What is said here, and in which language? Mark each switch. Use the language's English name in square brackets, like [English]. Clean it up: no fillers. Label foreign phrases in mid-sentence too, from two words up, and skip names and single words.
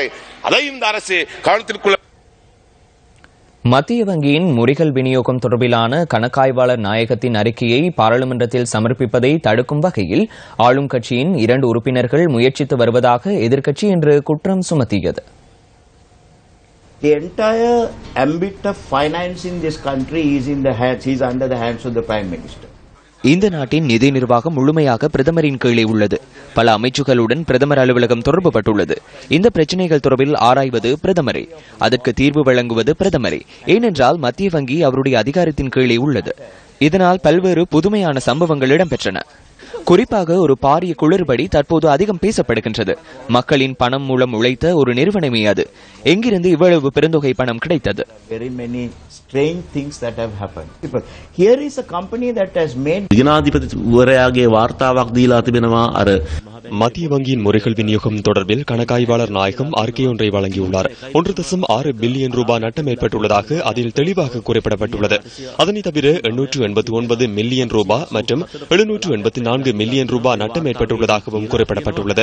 [Tamil] அதையும் இந்த அரசு கவனத்திற்குள்ள. மத்திய வங்கியின் முறிகள் விநியோகம் தொடர்பிலான கணக்காய்வாளர் நாயகத்தின் அறிக்கையை பாராளுமன்றத்தில் சமர்ப்பிப்பதை தடுக்கும் வகையில் ஆளும் கட்சியின் 2 உறுப்பினர்கள் முயற்சித்து வருவதாக எதிர்க்கட்சி இன்று குற்றம் சுமத்தியது. [English] The entire ambit of finance in this country is in the hands, is under the hands of the Prime Minister. [Tamil] இந்த நாட்டின் நிதி நிர்வாகம் முழுமையாக பிரதமரின் கீழே உள்ளது. பல அமைச்சுகளுடன் பிரதமர் அலுவலகம் தொடர்புபட்டுள்ளது. இந்த பிரச்சினைகள் தொடர்பில் ஆராய்வது பிரதமரே, அதற்கு தீர்வு வழங்குவது பிரதமரே. ஏனென்றால் மத்திய வங்கி அவருடைய அதிகாரத்தின் கீழே உள்ளது. இதனால் பல்வேறு புதுமையான சம்பவங்கள் இடம்பெற்றன. குறிப்பாக ஒரு பாரிய குளறுபடி தற்போது அதிகம் பேசப்படுகின்றது. மக்களின் பணம் மூலம் உழைத்த ஒரு நிறுவனமே அது. எங்கிருந்து இவ்வளவு பெருந்தொகை பணம் கிடைத்தது? [Sinhala] ජනාධිපතිවරයාගේ වාර්තාවක් දීලා තිබෙනවා අර [Tamil] மத்திய வங்கியின் முறைகள் விநியோகம் தொடர்பில் கணக்காய்வாளர் நாயகம் அறிக்கையொன்றை வழங்கியுள்ளார். 1.6 பில்லியன் ரூபாய் நட்டம் ஏற்பட்டுள்ளதாக அதில் தெளிவாக குறிப்பிடப்பட்டுள்ளது. அதனை தவிர 889 மில்லியன் ரூபாய் மற்றும் 784 மில்லியன் ரூபாய் நட்டம் ஏற்பட்டுள்ளதாகவும் குறிப்பிடப்பட்டுள்ளது.